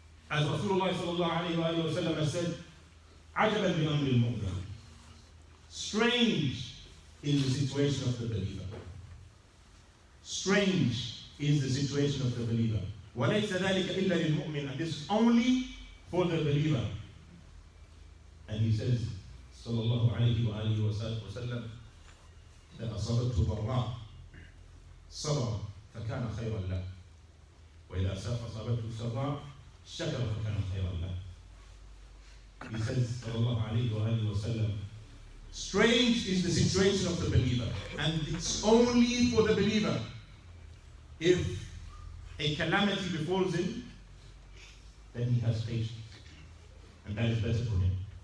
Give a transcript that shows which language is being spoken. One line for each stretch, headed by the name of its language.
English: As Rasulullah sallallahu alayhi wa sallam has said,
Arabic: عَجَبًا بِأَمْرِ الْمُؤْمِنِ.
English: Strange is the situation of the believer. Strange is the situation of the believer.
Arabic: وَلَيْسَ ذَلِكَ إِلَّا لِلْمُؤْمِنِ.
English: And this is only for the believer. And he says, sallallahu alayhi wa sallam, that
Arabic: أَصَبَتْهُ ضَرَّاء صبر فكان خيرا له وإذا أصابته سراء شكر فكان خيرا له.
English: He says, sallallahu alayhi wa sallam, strange is the situation of the believer, and it's only for the believer. If a calamity befalls him, then he has patience, and that is better for him.